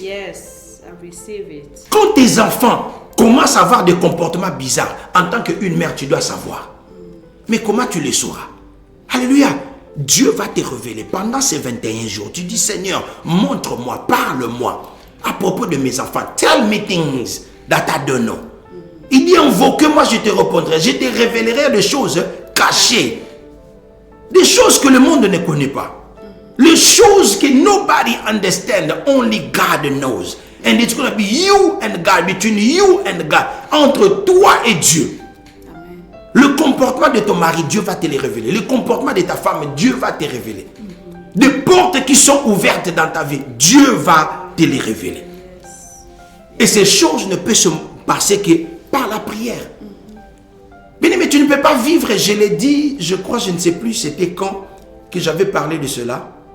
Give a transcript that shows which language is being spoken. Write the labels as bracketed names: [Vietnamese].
[English] Yes, I receive it. [French] Quand tes enfants commencent à avoir des comportements bizarres, en tant qu'une mère, tu dois savoir. Mais comment tu les sauras? Alléluia. Dieu va te révéler pendant ces 21 jours. Tu dis, Seigneur, montre-moi, parle-moi à propos de mes enfants. [English] Tell me things that I don't know. [French] Il dit, invoque-moi, je te répondrai. Je te révélerai des choses cachées. Des choses que le monde ne connaît pas. Les choses que [English] nobody understands, only God knows. And it's going to be you and God, between you and God, [French] entre toi et Dieu. Amen. Le comportement de ton mari, Dieu va te les révéler. Le comportement de ta femme, Dieu va te révéler. Des portes qui sont ouvertes dans ta vie, Dieu va te les révéler. Et ces choses ne peuvent se passer que par la prière. Bien, mais tu ne peux pas vivre, je l'ai dit, je crois, je ne sais plus, c'était quand que j'avais parlé de cela.